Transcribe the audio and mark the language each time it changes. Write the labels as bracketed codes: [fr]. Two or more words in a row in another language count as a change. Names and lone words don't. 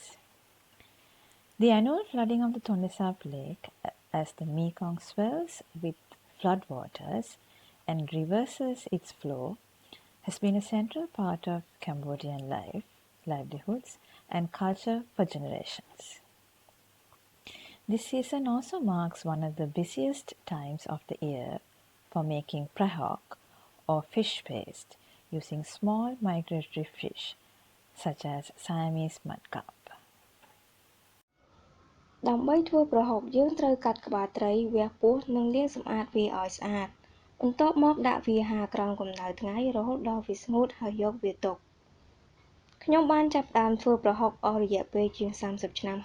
[en] The annual flooding of the Thonnesap Lake, as the Mekong swells with floodwaters and reverses its flow, has been a central part of Cambodian life, livelihoods and culture for generations. This season also marks one of the busiest times of the year for making prahok or fish paste using small migratory fish such as Siamese mudcarp. [km] ដើម្បីធ្វើប្រហុកយើងត្រូវកាត់ក្បាលត្រីវះពោះនិងលាងសម្អាតវាឲ្យស្អាតបន្ទាប់មកដាក់វាហាលក្រោមកម្ដៅថ្ងៃរហូតដល់វាស្ងួតហើយយកវាទុកខ្ញុំបានចាប់ផ្ដើមធ្វើប្រហុកអស់រយៈពេលជាង30ឆ្នាំ